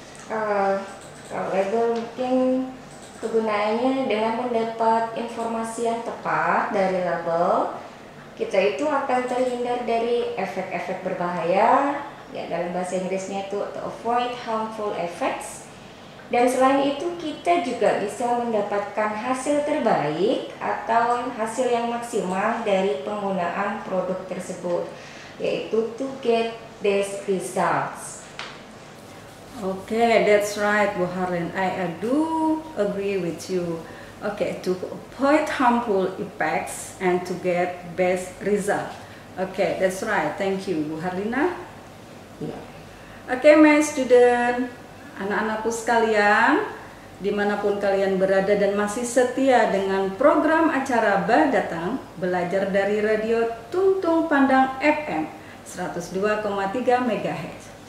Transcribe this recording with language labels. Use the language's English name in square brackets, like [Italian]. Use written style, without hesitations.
[Indonesian] Kalau label mungkin kegunaannya dengan mendapat informasi yang tepat dari label, kita itu akan terhindar dari efek-efek berbahaya, ya dalam bahasa Inggrisnya itu [English] to avoid harmful effects. [Indonesian] Dan selain itu kita juga bisa mendapatkan hasil terbaik atau hasil yang maksimal dari penggunaan produk tersebut, yaitu [English] to get best results. Okay, that's right, Bu Harlin. I do agree with you. Okay, to avoid harmful effects and to get best result. Okay, that's right. Thank you, Bu Harlina. Yeah. Okay, my student, [Indonesian] anak-anakku sekalian, dimanapun kalian berada dan masih setia dengan program acara Badatang, belajar dari radio Tuntung Pandang FM 102,3 MHz.